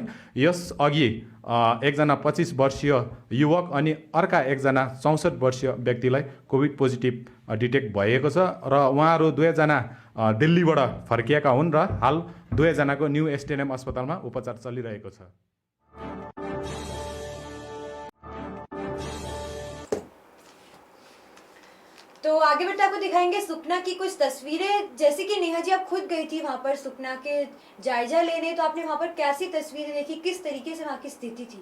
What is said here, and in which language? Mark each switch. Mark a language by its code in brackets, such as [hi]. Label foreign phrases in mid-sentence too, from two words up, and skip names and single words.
[ne] यस अघि एकजना 25 वर्षीय युवक अनि अर्का एकजना 64 वर्षीय व्यक्तिलाई कोभिड पोजिटिभ डिटेक्ट भएको छ र उहाँहरू 2 जना दिल्लीबाट फर्किएका हुन् र हाल 2 जनाको न्यू STNM अस्पतालमा उपचार चलिरहेको छ। [hi] तो आगे बढ़ते आपको दिखाएंगे सुखना की कुछ तस्वीरें। जैसे कि नेहा जी आप खुद गई थी वहाँ पर सुखना के जायजा लेने, तो आपने वहाँ पर कैसी तस्वीरें देखी, किस तरीके से वहाँ की स्थिति थी?